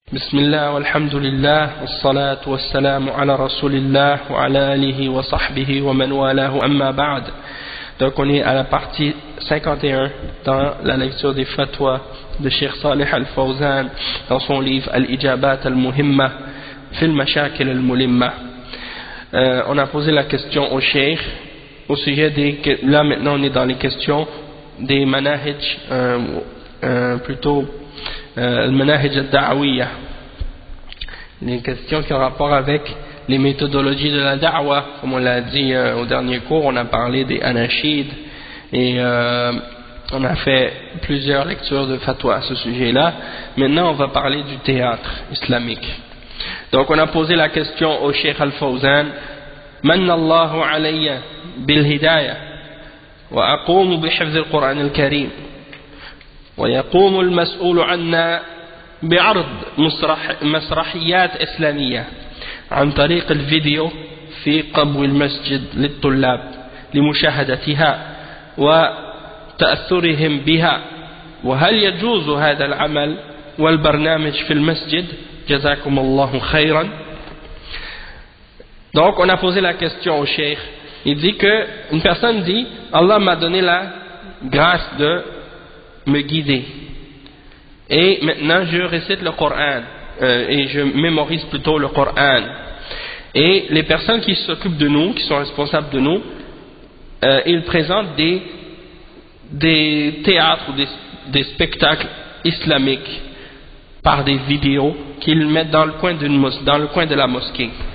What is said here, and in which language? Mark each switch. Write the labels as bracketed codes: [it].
[ar] بسم الله والحمد لله والصلاة والسلام على رسول الله وعلى آله وصحبه ومن والاه أما بعد. [fr] Donc on est à la partie 51 dans la lecture des fatwas de Cheikh Salih Al-Fawzan dans son livre Al-Ijabat Al-Muhimma Fil Mashakil Al-Mulimma. On a posé la question au Cheikh au sujet des... Là maintenant on est dans les questions des manahij, plutôt al-manahij al-da'awiyya, les questions qui ont rapport avec les méthodologies de la da'wa. Comme on l'a dit au dernier cours, on a parlé des anashids et on a fait plusieurs lectures de fatwa à ce sujet-là. Maintenant on va parler du théâtre islamique. Donc on a posé la question au Cheikh Al-Fawzan: [ar] Manna Allahu alayya bil hidayah wa aqumu bi hifz al-Qur'an al-Karim ويقوم المسؤول عنا بعرض مسرحيات إسلامية عن طريق الفيديو في قبو المسجد للطلاب لمشاهدتها وتأثرهم بها، وهل يجوز هذا العمل والبرنامج في المسجد؟ جزاكم الله خيرا. [fr] Donc on a posé la question au cheikh. Il dit que une personne dit: Allah m'a donné la grâce de me guider et maintenant je récite le Coran et je mémorise plutôt le Coran, et les personnes qui s'occupent de nous, qui sont responsables de nous, ils présentent des théâtres ou des spectacles islamiques par des vidéos qu'ils mettent dans le coin de la mosquée